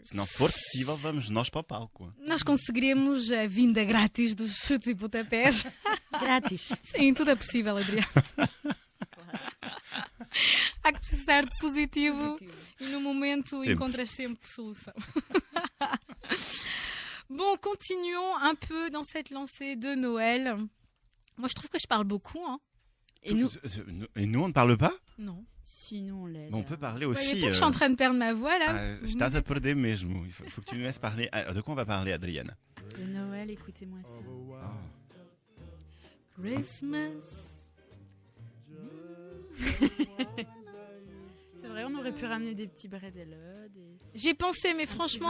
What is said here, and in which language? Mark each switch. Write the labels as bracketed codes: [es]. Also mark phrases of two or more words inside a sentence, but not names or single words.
[pt] Se não for possível, vamos nós para o palco. nós conseguiremos a vinda grátis dos Chutes e Pontapés. Grátis. Sim, tudo é possível, Adriana. Há que precisar de positivo. E no momento Sempre. encontras sempre solução. [fr] Bon, continuons un peu dans cette lancée de Noël. Moi, je trouve que je parle beaucoup. Hein. Et nous Et nous, on ne parle pas? Non. Sinon, on l'aide. Mais on peut parler Vous aussi. voyez pas que je suis en train de perdre ma voix, là? Vous [pt] Estás me- a perder mesmo. [fr] Il faut que tu me laisses parler. Alors, de quoi on va parler, Adriana? De Noël, écoutez-moi ça. Christmas. C'est vrai, on aurait pu ramener des petits bredela. J'y ai pensé, mais franchement,